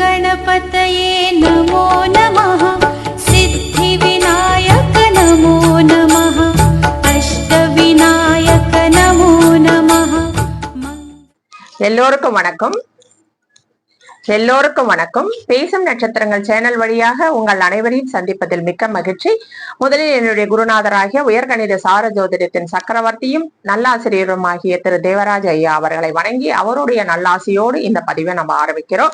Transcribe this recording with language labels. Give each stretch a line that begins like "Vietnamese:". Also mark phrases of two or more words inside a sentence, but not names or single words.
Sanskrit: गणपतये नमो नमः सिद्धिविनायक नमो नमः अष्टविनायक नमो नमः।
Tamil: எல்லோருக்கும் வணக்கம். பேசும் நட்சத்திரங்கள் சேனல் வழியாக உங்கள் அனைவரையும் சந்திப்பதில் மிக்க மகிழ்ச்சி. முதலில் என்னுடைய குருநாதராகிய உயர்கணித சார ஜோதிடத்தின் சக்கரவர்த்தியும் நல்லாசிரியரும் ஆகிய திரு தேவராஜ் ஐயா அவர்களை வணங்கி அவருடைய நல்லாசியோடு இந்த பதிவை நம்ம ஆரம்பிக்கிறோம்.